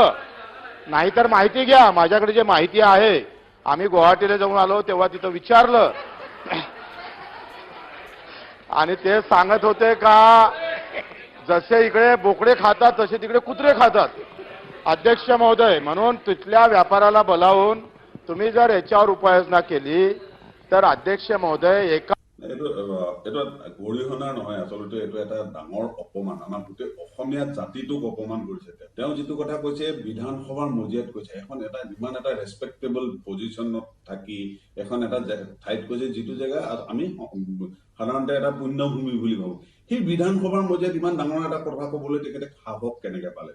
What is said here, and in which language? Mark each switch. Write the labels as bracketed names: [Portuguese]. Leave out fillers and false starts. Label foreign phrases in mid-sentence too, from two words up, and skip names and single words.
[Marathi] नाहीतर माहिती घ्या, माझ्याकडे जे माहिती आहे, आम्ही गुवाहाटीला जाऊन आलो तेव्हा तिथं विचारलं आणि ते सांगत होते का जसे इकडे बोकडे खातात तसे तिकडे कुत्रे खातात. अध्यक्ष महोदय, म्हणून तिथल्या व्यापाराला बोलावून तुम्ही जर याच्यावर उपाययोजना केली तर अध्यक्ष महोदय एका [Assamese] এইটো গৰিহণা নহয়, আচলতে এইটো এটা ডাঙৰ অপমান, আমাৰ গোটেই অসমীয়া জাতিটোক অপমান কৰিছে। তেওঁ যিটো কথা কৈছে বিধানসভাৰ মজিয়াত কৈছে, এখন এটা ইমান এটা [English] respectable position [Assamese] থাকি এখন এটা ঠাইত কৈছে যিটো জেগা আমি সাধাৰণতে এটা পুণ্যভূমি বুলি ভাবো, সেই বিধানসভাৰ মজিয়াত ইমান ডাঙৰ এটা কথা ক'বলৈ তেখেতে সাহস কেনেকে পালে?